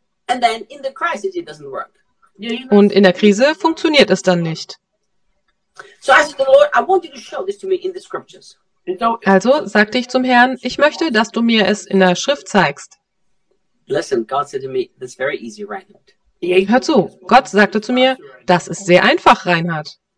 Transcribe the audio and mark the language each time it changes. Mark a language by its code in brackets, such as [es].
[en] And then in the crisis it doesn't work. [de] Und in der Krise funktioniert es dann nicht. [en] So I said to the Lord, I want you to show this to me in the scriptures. [de] Also sagte ich zum Herrn, ich möchte, dass du mir es in der Schrift zeigst. [en] Listen, God said to me, that's very easy, Reinhard. [de] Hör zu, Gott sagte zu mir, das ist sehr einfach, Reinhard.